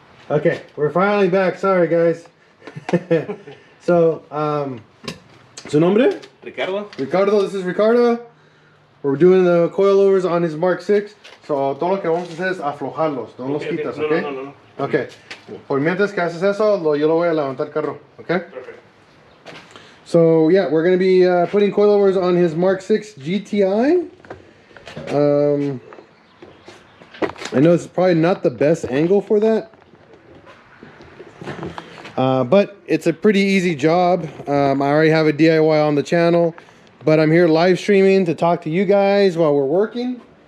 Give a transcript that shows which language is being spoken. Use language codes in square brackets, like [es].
[en] Okay, we're finally back. Sorry, guys. So, [es] su nombre? [en] Ricardo. Ricardo, this is Ricardo. We're doing the coilovers on his Mark 6. [es] So, todo lo que vamos a hacer es aflojarlos, no los quitas, no, [en] okay? [es] No. [en] Okay. [es] Por mientras que haces eso, yo lo voy a levantar el carro, okay? [en] Perfect. So, yeah, we're going to be putting coilovers on his Mark 6 GTI. I know it's probably not the best angle for that. But it's a pretty easy job. I already have a DIY on the channel, but I'm here live streaming to talk to you guys while we're working.